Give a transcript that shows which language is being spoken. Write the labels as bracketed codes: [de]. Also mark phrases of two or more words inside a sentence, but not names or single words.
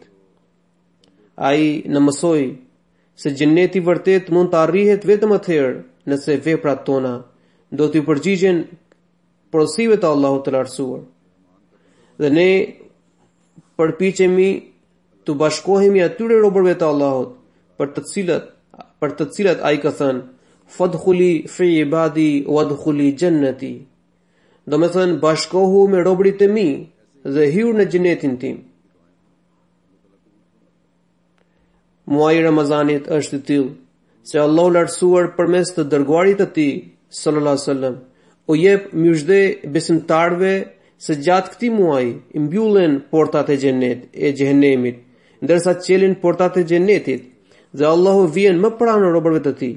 [sq] Ai na mësoi se xheneti vërtet mund të arrihet vetëm atëherë nëse veprat tona do t'ju përgjigjen porosive të Allahut të lartësuar. Dhe ne përpiqemi të bashkohemi atyre robërve të Allahut për të cilat ai ka thënë [ar] فادخلي في عبادي وادخلي جنتي. [sq] Do me thënë bashkohu me robërit e mi dhe hyr në xhenetin tim. Muaji i Ramazanit është i tillë se Allahu lartësuar përmes të dërguarit të tij [ar] صلى الله عليه وسلم [sq] u jep myshdhe besimtarëve se gjatë këtij muaji i mbyllen portat e xhenemit, ndërsa qelin portat e xhenetit dhe Allahu vjen më pranë robërve të tij.